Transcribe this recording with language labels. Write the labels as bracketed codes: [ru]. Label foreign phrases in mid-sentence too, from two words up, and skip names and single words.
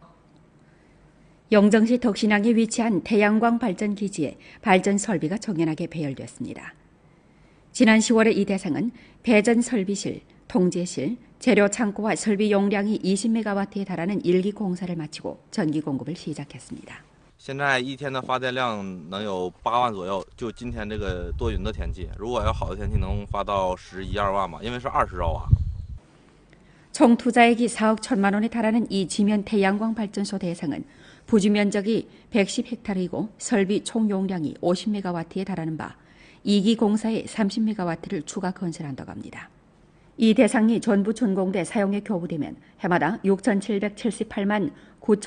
[ko] 영정시 덕신항에 위치한 태양광 발전 기지에 발전 설비가 정연하게 배열됐습니다. 지난 10월에 이 대상은 배전 설비실, 통제실, 재료 창고와 설비 용량이 20메가와트에 달하는 1기 공사를 마치고 전기 공급을 시작했습니다. [zh] 现在一天的发电量能有8万左右，就今天这个多云的天气，如果要好的天气能发到11、12万吧，因为是20兆瓦。 [ko] 총 투자액이 4억 1천만 원에 달하는 이 지면 태양광 발전소 대상은 부지 면적이 110헥타르이고 설비 총 용량이 50메가와트에 달하는 바 2기 공사에 30메가와트를 추가 건설한다고 합니다. 이 대상이 전부 준공돼 사용에 교부되면 해마다 6,778만 9천